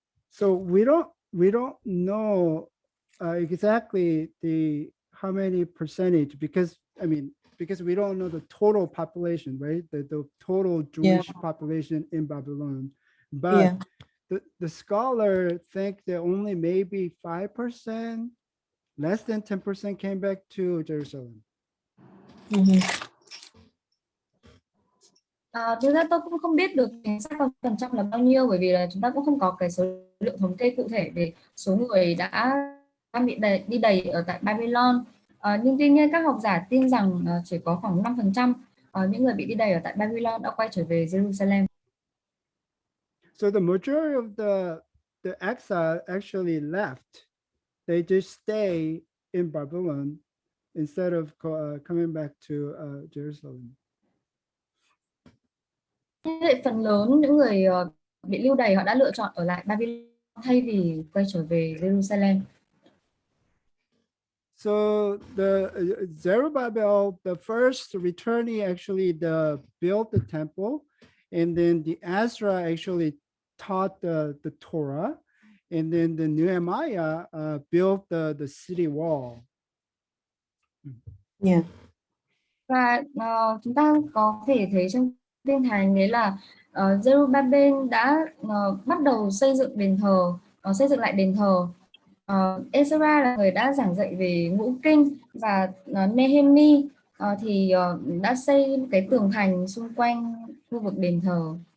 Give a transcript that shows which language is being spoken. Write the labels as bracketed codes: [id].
[en] So we don't know exactly how many percentage, because we don't know the total population, right? The total Jewish population in Babylon, but the scholar think that only maybe 5%, less than 10% came back to Jerusalem. [vi] Thực ra tôi cũng không biết được chính xác phần trăm là bao nhiêu, bởi vì là chúng ta cũng không có cái số liệu thống kê cụ thể về số người đã bị đi đầy ở tại Babylon. Nhưng tuy nhiên các học giả tin rằng chỉ có khoảng 5% những người bị đi đầy ở tại Babylon đã quay trở về Jerusalem. [en] So the majority of the exile actually left. They just stay in Babylon instead of coming back to Jerusalem. [vi] Vậy phần lớn những người bị lưu đày họ đã lựa chọn ở lại Babylon thay vì quay trở về Jerusalem. [en] So the Zerubbabel, the first returnee, actually built the temple, and then the Ezra actually taught the Torah, and then the Nehemiah built the city wall. [vi] Và chúng ta có thể thấy trong Kinh Thánh đấy là Zerubbabel đã bắt đầu xây dựng đền thờ, xây dựng lại đền thờ. Ezra là người đã giảng dạy về ngũ kinh, và Nehemi thì đã xây cái tường thành xung quanh khu vực đền thờ.